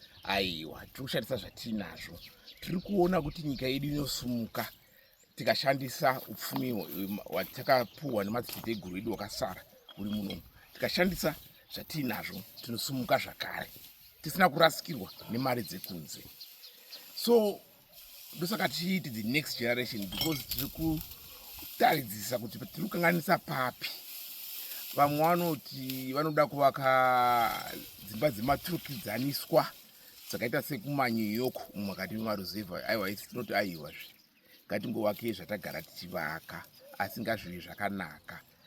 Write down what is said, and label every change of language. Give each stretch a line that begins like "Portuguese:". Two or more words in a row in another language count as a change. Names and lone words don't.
Shona: Aiwa, tiri kushandisa zvatinazvo. Tiri kuona kuti nyika yedu inosumuka tikashandisa upfumi hwa-, hwatakapuhwa nemadziteteguru edu wakasara uri munomu. Tikashandisa zvatinazvo, tinosumuka zvakare, tisina kurasikirwa nemari dzekunze. So, ndosaka tichiti
English: the next generation, because
Shona: tiri kutaridzisa kuti tiri kukanganisa papi. Vamwe vanoti vanoda kuvaka dzimba dzematurikidzaniswa dzakaita sekumaNew York, umwe akati mumaruzevha, aiwa, isi tinoti aiwazve. Ngatingovakei zvatagara tichivaka, asi ngazvive zvakanaka.